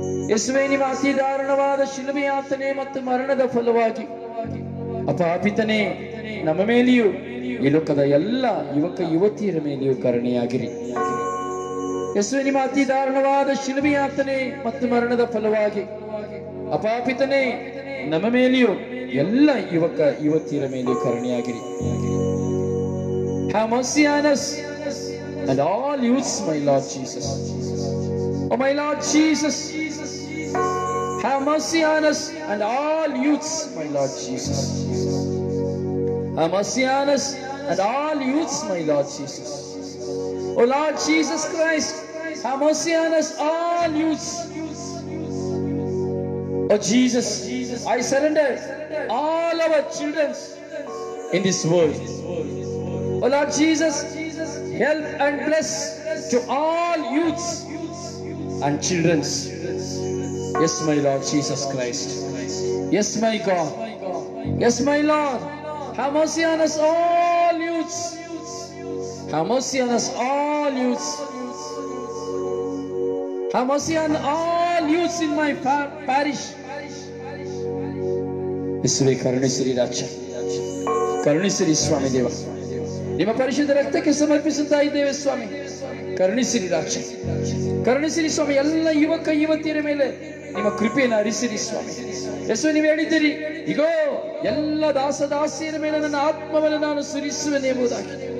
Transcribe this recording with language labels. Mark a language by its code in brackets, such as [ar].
[kn] ಯೇಸುವೇ, ನಿಮ್ಮ ಅತಿ ದಾರುಣವಾದ ಶಿಲುಬೆಯ ಯಾತನೆ ಮತ್ತು ಮರಣದ ಫಲವಾಗಿ ಅಪಾಪಿತನೇ ನಮ್ಮ ಮೇಲೆಯೂ ಈ ಲೋಕದ ಎಲ್ಲ ಯುವಕ ಯುವತಿಯರ ಮೇಲೆಯೂ ಕರುಣೆಯಾಗಿರಿ. ಯೇಸುವೆ, ನಿಮ್ಮ ಅತಿ ದಾರುಣವಾದ ಶಿಲುಬೆ ಯಾತನೆ ಮತ್ತು ಮರಣದ ಫಲವಾಗಿ ಅಪಾಪಿತನೇ ನಮ್ಮ ಮೇಲೆಯೂ ಎಲ್ಲ ಯುವಕ ಯುವತಿಯರ ಮೇಲೆಯೂ ಕರುಣೆಯಾಗಿರಿ. [en] Have mercy on us and all youths, my Lord Jesus. Oh my Lord Jesus, have mercy on us and all youths, my Lord Jesus. Have mercy on us and all youths, my Lord Jesus. Oh Lord Jesus Christ, have mercy on us, all youths. Oh Jesus, I surrender all our children in this world. Oh Lord Jesus, help and bless to all youths and children. Yes, my Lord Jesus Christ. Yes, my God. Yes, my Lord. Have mercy on us, all youths. Have mercy on us, all youths. Have mercy on all youths in my parish. [kn] ಯೇಸುವೇ, ಕರುಣಿಸಿರಿ ರಾಜ, ಕರುಣಿಸಿರಿ ಸ್ವಾಮಿ ದೇವ. ನಿಮ್ಮ ಪರಿಶುದ್ಧ ರಕ್ತಕ್ಕೆ ಸಮರ್ಪಿಸುತ್ತಾ ಇದ್ದೇವೆ ಸ್ವಾಮಿ. ಕರುಣಿಸಿರಿ ರಾಜ, ಕರುಣಿಸಿರಿ ಸ್ವಾಮಿ. ಎಲ್ಲ ಯುವಕ ಯುವತಿಯರ ಮೇಲೆ ನಿಮ್ಮ ಕೃಪೆಯನ್ನು ಹರಿಸಿರಿ ಸ್ವಾಮಿ. ಯೇಸುವೇ, ನೀವು ಹೇಳಿದ್ದೀರಿ, ಇಗೋ ಎಲ್ಲ ದಾಸದಾಸಿಯರ ಮೇಲೆ ನನ್ನ ಆತ್ಮವನ್ನು ನಾನು ಸುರಿಸುವೆನು ಎಂಬುದಾಗಿ.